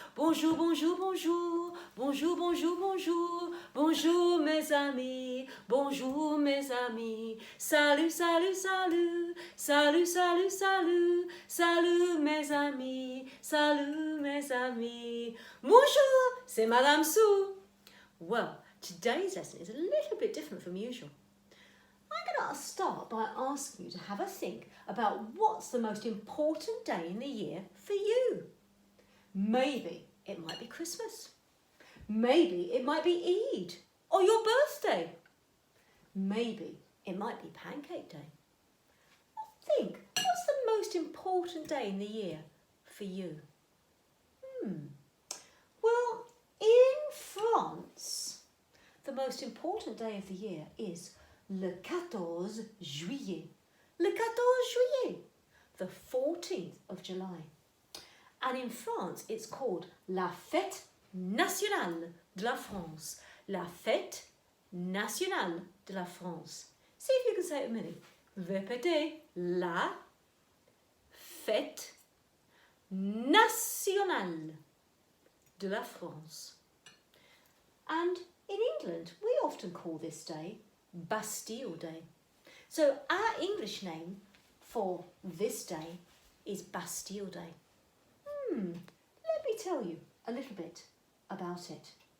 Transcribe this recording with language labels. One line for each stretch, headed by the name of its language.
French: Bonjour, bonjour, bonjour. Bonjour, bonjour, bonjour. Bonjour mes amis. Bonjour mes amis. Salut, salut, salut. Salut, salut, salut. Salut mes amis. Salut mes amis. Bonjour, c'est Madame Sou.
English: Well, today's lesson is a little bit different from usual. I'm going to start by asking you to have a think about what's the most important day in the year for you. Maybe it might be Christmas. Maybe it might be Eid or your birthday. Maybe it might be Pancake Day. Think, what's the most important day in the year for you? Well, in France, the most important day of the year is
French: le 14 juillet. Le 14 juillet,
English: the 14th of July. And in France, it's called
French: la fête nationale de la France. La fête nationale de la France.
English: See if you can say it with me.
French: Répétez. La fête nationale de la France.
English: And in England, we often call this day Bastille Day. So our English name for this day is Bastille Day. Let me tell you a little bit about it.